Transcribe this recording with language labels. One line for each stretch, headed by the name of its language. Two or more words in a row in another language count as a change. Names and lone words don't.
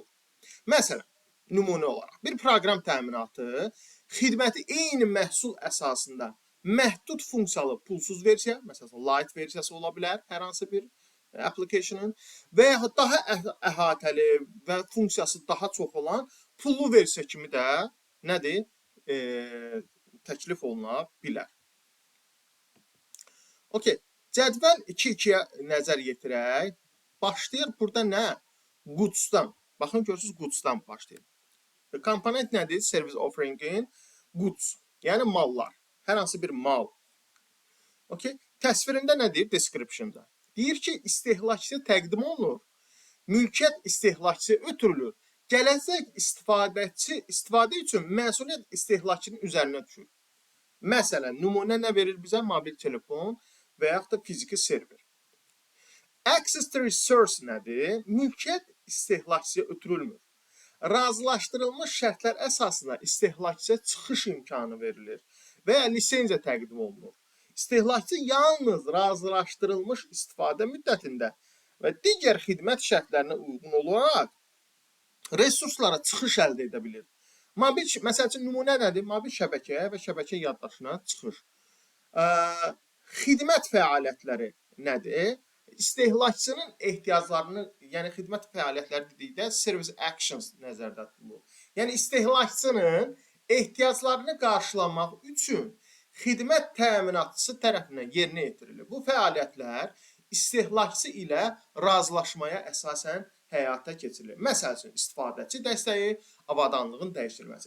Azerbaijani: Məsələn, nümunə olaraq, bir proqram təminatı xidməti eyni məhsul əsasında məhdud funksiyalı pulsuz versiya, məsələn, light versiyası ola bilər, hər hansı bir application'ın və ya daha əhatəli və funksiyası daha çox olan pullu versiya kimi də nədir? Təklif oluna bilər. Okay, cədvəl 2.2-yə nəzər yetirək. Başlayır burada nə? Goods-dan. Baxın görürsünüz goods-dan başlayır. Komponent nədir?
English: Service offering-in
Azerbaijani: goods, yəni mallar. Hər hansı bir mal. Okay? Təsvirində nədir? Description-da. Deyir ki, istehlakçıya təqdim olunur. Mülkiyyət istehlakçıya ötürülür. Gələcək istifadə üçün məsuliyyət istehlakçının üzərinə düşür. Məsələn, nümunə nə verir bizə? Mobil telefon və yaxud da fiziki server.
English: Access to resource
Azerbaijani: nədir? Mülkiyyət istehlakçıya ötürülmür. Razılaşdırılmış şərtlər əsasında istehlakçıya çıxış imkanı verilir və ya lisenziya təqdim olunur. İstehlakçı yalnız razılaşdırılmış istifadə müddətində və digər xidmət şərtlərinə uyğun olaraq resurslara çıxış əldə edə bilir. Məsəl üçün, nümunə nədir? Mobil şəbəkəyə və şəbəkə yaddaşına çıxış. Xidmət fəaliyyətləri nədir? İstehlakçının ehtiyaclarını, yəni xidmət fəaliyyətləri dedikdə
English: service actions
Azerbaijani: nəzərdə tutulur. Yəni istehlakçının ehtiyaclarını qarşılamaq üçün xidmət təminatçısı tərəfindən yerinə yetirilir. Bu fəaliyyətlər istehlakçı ilə razılaşmaya əsasən həyata keçirilir. Məsəl üçün, istifadəçi dəstəyi, avadanlığın dəyişdirilməsi.